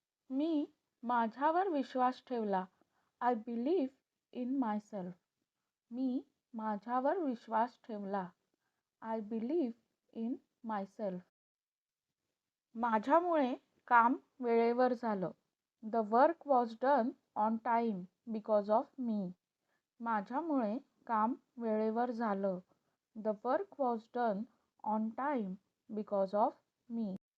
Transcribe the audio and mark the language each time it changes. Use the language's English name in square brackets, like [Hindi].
[Marathi] मी माझ्यावर विश्वास ठेवला. [English] I believe in myself. [Marathi] मी माझ्यावर विश्वास ठेवला. [English] I believe in myself. [Marathi] माझ्यामुळे काम वेळेवर झालं. [English] The work was done on time because of me. [Marathi] माझ्यामुळे काम वेळेवर झालं. [English] The work was done on time because of me.